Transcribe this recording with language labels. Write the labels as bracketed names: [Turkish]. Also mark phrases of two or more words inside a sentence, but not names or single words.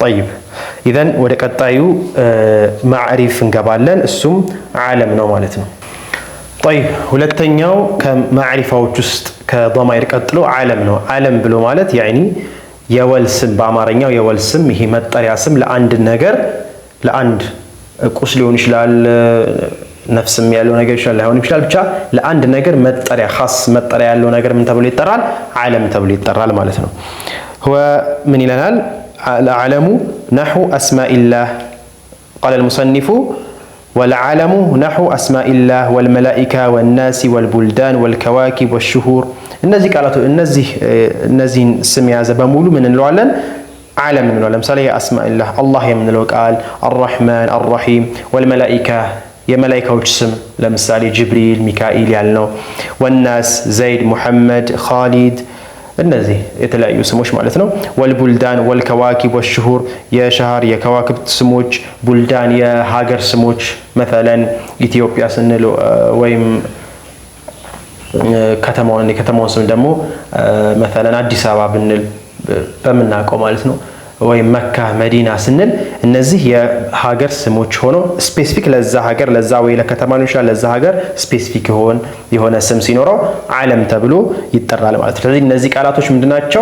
[Amharic] طيب ኢዘን ወደ ቀጣዩ ማዕሪፍ እንገባለን። እሱም ዓለም ነው ማለት ነው። طيب ሁለተኛው ከማዕሪፋዎች ውስጥ ከضمائر ቀጥሎ ዓለም ነው። ዓለም ብሎ ማለት ያኒ የወል ስም፣ በአማርኛው የወል ስም፣ ይሄ መጠሪያ ስም ለአንድ ነገር፣ ለአንድ ቁስ ሊሆን ይችላል፣ ነፍስም ያለው ነገር ይችላል፣ ላይሆን ይችላል። ብቻ ለአንድ ነገር መጠሪያ ኻስ መጠሪያ ያለው ነገር ምን ተብሎ ይጠራል? ዓለም ተብሎ ይጠራል ማለት ነው። هو ምን ይለናል? [Arabic] العلم نحو أسماء الله. قال المصنف والعلم نحو أسماء الله والملائكة والناس والبلدان والكواكب والشهور. [Amharic] እነዚህ ቃላቱ እነዚህን ስም የያዘ በሙሉ ምን እንለዋለን? ዓለም እንለዋለን። ለምሳሌ [Arabic] أسماء الله [Amharic] አላህ የምንለው ቃል፣ [Arabic] الرحمن الرحيم والملائكة [Amharic] የመላእክቶች ስም ለምሳሌ ጅብሪል፣ ሚካኤል ያልነው፣ والناس ዘይድ፣ ሙሐመድ፣ ኻሊድ፣ እነዚህ የተለያዩ ስሞች ማለት ነው። [Arabic] والبلدان والكواكب والشهور [Amharic] የሸሃር የከዋክብት ስሞች፣ ቡልዳን የሀገር ስሞች مثلا ኢትዮጵያ ስንል ወይም የከተማውን ስም ደግሞ مثلا አዲስ አበባ ብንል በምናውቀው ማለት ነው። ወይ መካ መዲና ስንል እነዚህ የሀገር ስሞች ሆነው ስፔሲፊክ ለዛ ሀገር ለዛ ወይ ለከተማ ነው ይችላል ለዛ ሀገር ስፔሲፊክ የሆነ ስም ሲኖረው ዓለም ተብሎ ይጠራል ማለት ነው። ስለዚህ እነዚህ ቃላቶች ምንድናቸው?